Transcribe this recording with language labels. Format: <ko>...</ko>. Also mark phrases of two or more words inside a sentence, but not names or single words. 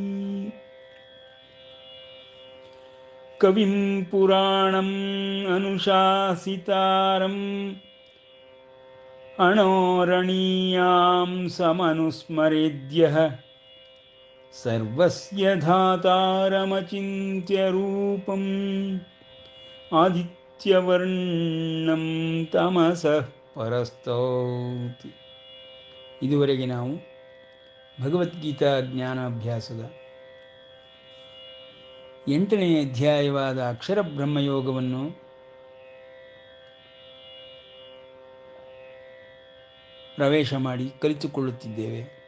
<sa>ಕವಿಂ ಪುರಾಣಂ ಅನುಶಾಸಿತಾರಂ ಅಣೋರಣೀಯಾಂ ಸಮನುಸ್ಮರೇದ್ಯಃ ಸರ್ವಸ್ಯ ಧಾತಾರಮಚಿಂತ್ಯ ರೂಪಂ ಆದಿತ್ಯವರ್ಣಂ ತಮಸಃ ಪರಸ್ತೌತ್.</sa> <kn>ಇದುವರೆಗೆ ನಾವು ಭಗವದ್ಗೀತಾ ಜ್ಞಾನಾಭ್ಯಾಸದ 8ನೇ ಅಧ್ಯಾಯವಾದ ಅಕ್ಷರ ಬ್ರಹ್ಮಯೋಗವನ್ನು ಪ್ರವೇಶ ಮಾಡಿ ಕಲಿತುಕೊಳ್ಳುತ್ತಿದ್ದೇವೆ.</kn>